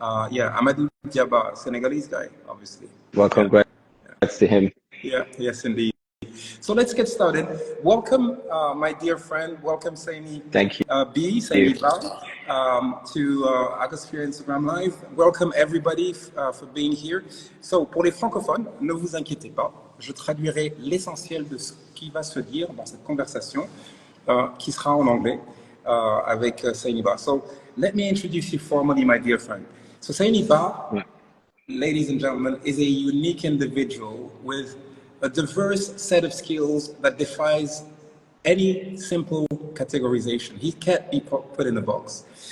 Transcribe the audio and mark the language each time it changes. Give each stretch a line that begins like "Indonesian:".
English: Yeah, Amadou Diaba, Senegalese guy, obviously. Well, Yeah, congrats to him. yeah, yes, indeed. So let's get started. Welcome, my dear friend. Welcome, Seyni Thank B, you. Seyni Ba, to Acosphere Instagram Live. Welcome everybody for being here.
French: So, pour les francophones, ne vous inquiétez pas, je traduirai l'essentiel de ce qui va se dire dans cette conversation, qui sera en anglais, avec Seyni Ba.
English: So, let me introduce you formally, my dear friend. So, Seyni Ba, ladies and gentlemen, is a unique individual with a diverse set of skills that defies any simple categorization. He can't be put in a box.